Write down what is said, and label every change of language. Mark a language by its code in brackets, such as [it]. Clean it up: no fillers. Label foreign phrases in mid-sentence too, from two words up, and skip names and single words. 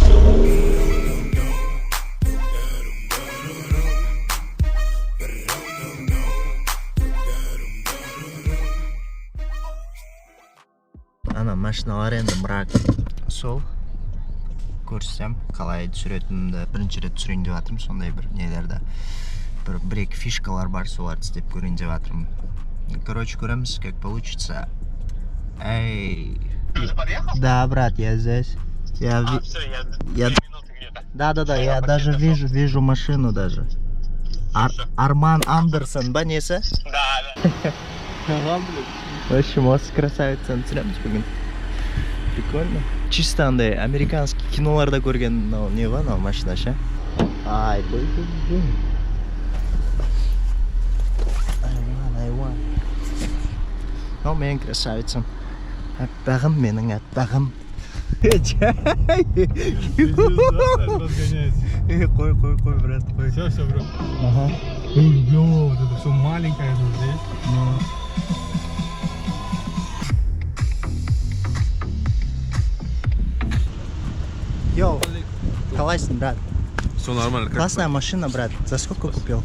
[kk] Ана машиналар енді мрак. Сол көрсем қалай түсіретінімді бірінші рет түсірейін деп жатырмын. Сондай бір нелерді бір-екі фишкалар бар, соларды істеп көрейін деп жатырмын. Короче, көреміз, [ru] как получится. Эй. Ты уже подъехал? Да, брат, я здесь. Все, я 2 минуты где-то. Да, я даже вижу машину даже. [kk] Арман Андерсон, ба несі? Да. [ru] В общем, [kk] осы красавицаны түсіреміз бүгін. Прикольно. Чисто андай американский киноларда көрген не ба, машина ше? Ай, бой. Айван. О, менің красавицам. Әппағым, менің әппағым. Қой, брат, қой. [ru] Все, бро. Ага. Вот это все маленькое здесь. [kk] Йоу, қалайсың, брат? [ru] Все нормально. Классная машина, брат. За сколько купил?